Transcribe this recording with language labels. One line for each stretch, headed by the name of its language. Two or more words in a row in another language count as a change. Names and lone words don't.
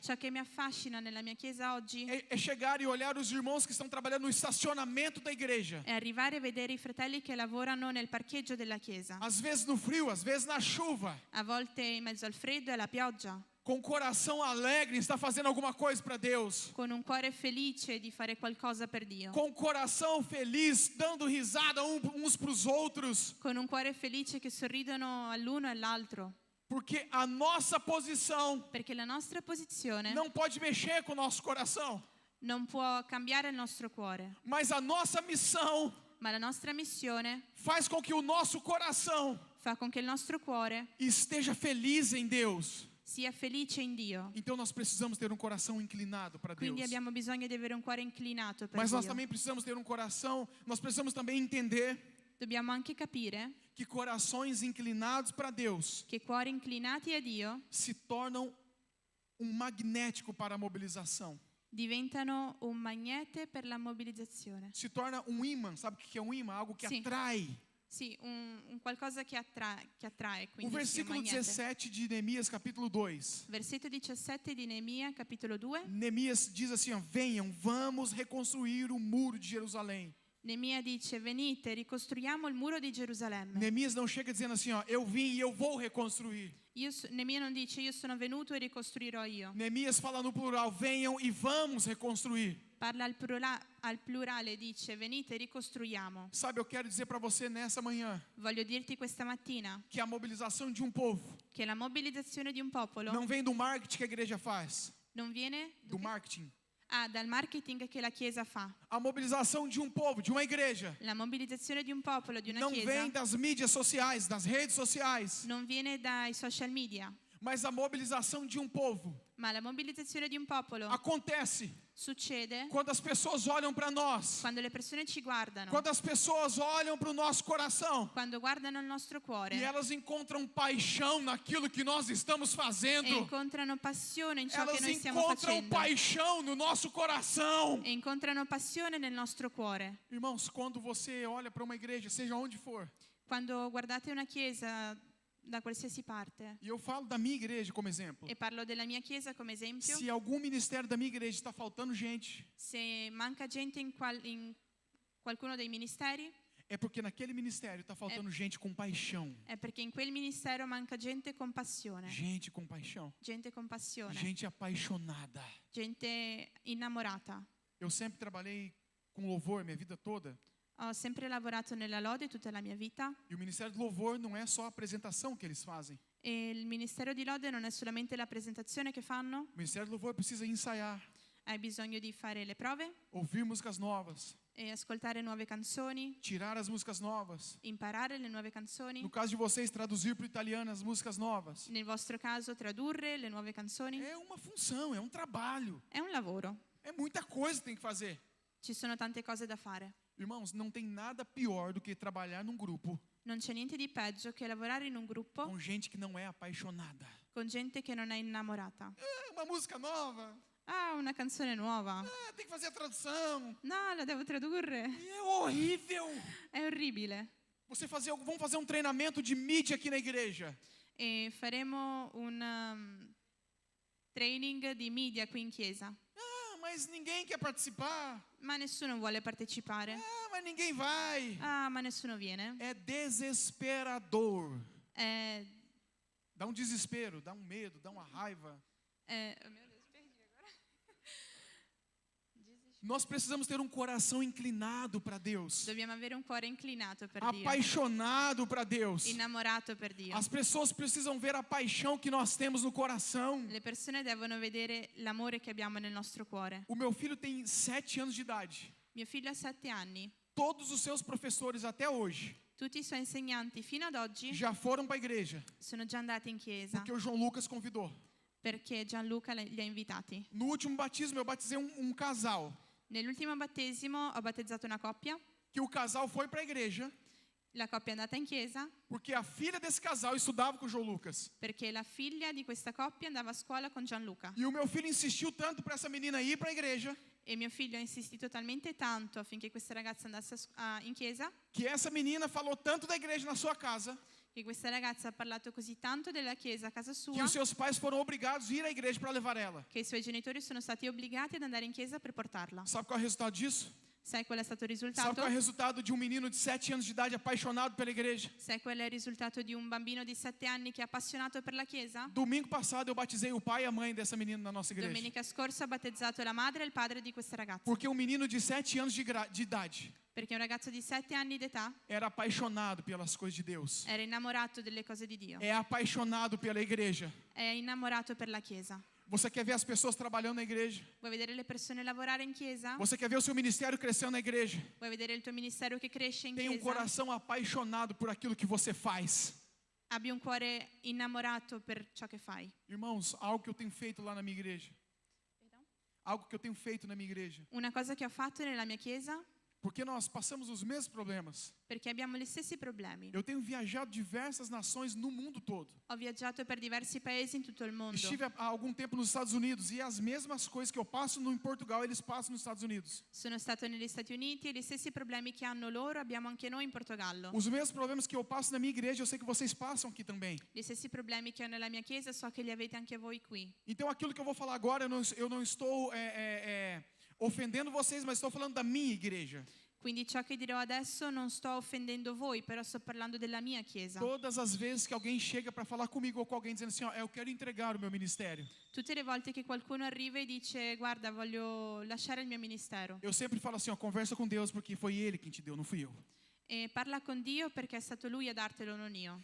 Italian: Ciò che mi affascina nella mia chiesa oggi
Portuguese: é chegar e olhar os irmãos que estão trabalhando no estacionamento da igreja.
Italian: è arrivare e vedere i fratelli che lavorano nel parcheggio della chiesa,
Portuguese: Às vezes no frio, às vezes na chuva.
Italian: a volte in mezzo al freddo e alla pioggia,
Portuguese: Com o coração alegre, está fazendo alguma coisa para Deus.
Italian: con un cuore felice di fare qualcosa per Dio,
Portuguese: Com o coração feliz, dando risada uns para os outros.
Italian: con un cuore felice che sorridono all'uno e all'altro,
Portuguese: Porque a nossa posição
Italian: perché la nostra posizione
Portuguese: não pode mexer com o nosso coração.
Italian: non può cambiare il nostro cuore,
Portuguese: Mas a nossa missão
Italian: ma la nostra missione
Portuguese: faz com que o nosso coração
Italian: fa con che il nostro cuore
Portuguese: esteja feliz em Deus.
Italian: sia felice in Dio.
Portuguese: Então nós precisamos ter um coração inclinado para Deus.
Italian: Quindi abbiamo bisogno di avere un cuore inclinato per
Portuguese: Mas nós
Italian: Dio.
Portuguese: também precisamos ter um coração, nós precisamos também entender
Italian: Dobbiamo anche capire
Portuguese: que corações inclinados para Deus
Italian: che cuori inclinati a Dio
Portuguese: se tornam um magnético para a mobilização.
Italian: diventano un magnete per la mobilizzazione.
Portuguese: Se torna um imã, sabe o que é um imã? Algo que Sim. atrai.
Italian: Sì, un qualcosa che attrae,
Portuguese: O
Italian: quindi sì, un
Portuguese: versículo
Italian: magnete.
Portuguese: 17 de Neemias, capítulo 2.
Italian: Versetto 17 di Neemia, capitolo 2.
Portuguese: Neemias diz assim, venham, vamos reconstruir o muro de Jerusalém.
Italian: Neemia dice: venite, ricostruiamo il muro di Gerusalemme.
Portuguese: Neemias não chega dizendo assim, eu vim e eu vou reconstruir.
Italian: Neemia non dice io sono venuto e ricostruirò io.
Portuguese: Neemias fala no plural, venham e vamos reconstruir.
Italian: Parla al plurale, dice venite, ricostruiamo.
Portuguese: Sabe, eu quero dizer para você nessa manhã
Italian: Voglio dirti questa mattina
Portuguese: que a mobilização de um povo
Italian: che la mobilizzazione di un popolo
Portuguese: não vem do marketing que a igreja faz,
Italian: non viene
Portuguese: do marketing.
Italian: dal marketing che la Chiesa fa.
Portuguese: A mobilização de um povo, de uma igreja,
Italian: La mobilizzazione di un popolo, di una
Portuguese: não
Italian: Chiesa,
Portuguese: vem das mídias sociais, das redes sociais,
Italian: non viene dai social media,
Portuguese: mas a mobilização de um povo
Italian: ma la mobilizzazione di un popolo
Portuguese: acontece
Italian: succede
Portuguese: quando as pessoas olham para nós,
Italian: quando le persone ci guardano,
Portuguese: quando as pessoas olham para o nosso coração
Italian: quando guardano il nostro cuore
Portuguese: e elas encontram paixão naquilo que nós estamos
Italian: e
Portuguese: fazendo.
Italian: incontrano passione in ciò che
Portuguese: Elas
Italian: noi stiamo
Portuguese: encontram
Italian: facendo
Portuguese: paixão no nosso coração.
Italian: e incontrano passione nel nostro cuore.
Portuguese: Irmãos, quando você olha para uma igreja, seja onde for,
Italian: Quando guardate una chiesa da qualsiasi parte,
Portuguese: e eu falo da minha igreja como exemplo,
Italian: e parlo della mia chiesa come esempio,
Portuguese: se algum ministério da minha igreja está faltando gente,
Italian: se manca gente in qualcuno dei ministeri,
Portuguese: é porque naquele ministério está faltando gente com paixão.
Italian: è perché in quel ministero manca gente con passione,
Portuguese: Gente com paixão.
Italian: gente con passione,
Portuguese: Gente apaixonada.
Italian: gente innamorata.
Portuguese: Eu sempre trabalhei com louvor minha vida toda.
Italian: Ho sempre lavorato nella lode tutta la mia vita
Portuguese: E o Ministério do Louvor não é só a apresentação que eles fazem.
Italian: e il ministero di lode non è solamente la presentazione che fanno,
Portuguese: O Ministério do Louvor precisa ensaiar,
Italian: hai bisogno di fare le prove
Portuguese: ouvir músicas novas,
Italian: e ascoltare nuove canzoni,
Portuguese: tirar as músicas novas.
Italian: imparare le nuove canzoni,
Portuguese: No caso de vocês, traduzir para o italiano as músicas novas.
Italian: nel vostro caso tradurre le nuove canzoni.
Portuguese: É uma função, é um trabalho.
Italian: È un lavoro,
Portuguese: É muita coisa que tem que fazer.
Italian: ci sono tante cose da fare.
Portuguese: Irmãos, não tem nada pior do que trabalhar num grupo
Italian: Non c'è niente di peggio che lavorare in un gruppo
Portuguese: com gente que não é apaixonada.
Italian: con gente che non è innamorata.
Portuguese: Uma música nova.
Italian: Ah, una canzone nuova.
Portuguese: Tem que fazer a tradução.
Italian: No, la devo tradurre.
Portuguese: E é horrível.
Italian: È orribile.
Portuguese: Vamos fazer um treinamento de mídia aqui na igreja.
Italian: E faremo un training di media qui in chiesa.
Portuguese: Mas ninguém quer participar.
Italian: Ma nessuno vuole partecipare.
Portuguese: Mas ninguém vai.
Italian: Ah, ma nessuno viene.
Portuguese: É desesperador.
Italian: È
Portuguese: Dá um desespero, dá um medo, dá uma raiva.
Italian: oh mio Dio,
Portuguese: perdi agora. Nós precisamos ter um coração inclinado para Deus,
Italian: Dobbiamo avere un cuore inclinato per Dio,
Portuguese: apaixonado para Deus.
Italian: innamorato per Dio.
Portuguese: As pessoas precisam ver a paixão que nós temos no coração.
Italian: Le persone devono vedere l'amore che abbiamo nel nostro cuore.
Portuguese: O meu filho tem 7 anos de idade.
Italian: Mio figlio ha 7 anni.
Portuguese: todos os seus professores até hoje
Italian: tutti i suoi insegnanti fino ad oggi
Portuguese: já foram para a igreja,
Italian: sono già andati in chiesa
Portuguese: porque o João Lucas convidou.
Italian: perché Gianluca li ha invitati.
Portuguese: No último batismo eu batizei um casal,
Italian: Nell'ultimo battesimo ho battezzato una coppia,
Portuguese: que o casal foi para a igreja,
Italian: la coppia è andata in chiesa
Portuguese: porque a filha desse casal estudava com o João Lucas.
Italian: perché la figlia di questa coppia andava a scuola con Gianluca
Portuguese: E o meu filho insistiu tanto para essa menina ir para a igreja,
Italian: e mio figlio ha insistito talmente tanto affinché questa ragazza andasse in chiesa
Portuguese: que essa menina falou tanto da igreja na sua casa,
Italian: che questa ragazza ha parlato così tanto della chiesa a casa
Portuguese: que sua os seus pais foram obrigados a ir à igreja para levar ela.
Italian: che i suoi genitori sono stati obbligati ad andare in chiesa per portarla.
Portuguese: Sabe qual é o resultado disso?
Italian: Sai qual è stato il
Portuguese: Sabe
Italian: risultato?
Portuguese: qual é o resultado de um menino de 7 anos de idade apaixonado pela igreja?
Italian: Sai qual è il risultato di un bambino di 7 anni che è appassionato per la chiesa?
Portuguese: Domingo passado eu batizei o pai e a mãe dessa menina na nossa igreja.
Italian: Domenica scorsa ho battezzato la madre e il padre di questa ragazza
Portuguese: Porque um menino de 7 anos de idade
Italian: perché un ragazzo di 7 anni d'età
Portuguese: era apaixonado pelas coisas de Deus.
Italian: era innamorato delle cose di Dio,
Portuguese: É apaixonado pela igreja.
Italian: è innamorato per la chiesa.
Portuguese: Você quer ver as pessoas trabalhando na igreja?
Italian: Vuoi vedere le persone lavorare in chiesa?
Portuguese: Você quer ver o seu ministério crescendo na igreja?
Italian: Vuoi vedere il tuo ministero che cresce in
Portuguese: Tenha um
Italian: chiesa?
Portuguese: coração apaixonado por aquilo que você faz.
Italian: Abbi un cuore innamorato per ciò che fai.
Portuguese: Irmãos, algo que eu tenho feito lá na minha igreja. Algo que eu tenho feito na minha igreja.
Italian: Una cosa che ho fatto nella mia chiesa,
Portuguese: Porque nós passamos os mesmos problemas.
Italian: perché abbiamo gli stessi problemi.
Portuguese: Eu tenho viajado diversas nações no mundo todo.
Italian: Ho viaggiato per diversi paesi in tutto il mondo.
Portuguese: Estive há algum tempo nos Estados Unidos e as mesmas coisas que eu passo em Portugal, eles passam nos Estados Unidos.
Italian: Sono stato negli Stati Uniti e gli stessi problemi che hanno loro abbiamo anche noi in Portogallo.
Portuguese: Os mesmos problemas que eu passo na minha igreja, eu sei que vocês passam aqui também.
Italian: Gli stessi problemi che ho nella mia chiesa so che li avete anche voi qui.
Portuguese: Então aquilo que eu vou falar agora, eu não estou ofendendo vocês, mas estou falando da minha igreja.
Italian: Quindi ciò che dirò adesso non sto offendendo voi, però sto parlando della mia chiesa.
Portuguese: Todas as vezes que alguém chega para falar comigo ou com alguém dizendo assim, ó, eu quero entregar o meu ministério,
Italian: Tutte le volte che qualcuno arriva e dice guarda voglio lasciare il mio ministero
Portuguese: eu sempre falo assim, ó, conversa com Deus porque foi Ele quem te deu, não fui eu.
Italian: e parla con Dio perché è stato Lui a dartelo, non io.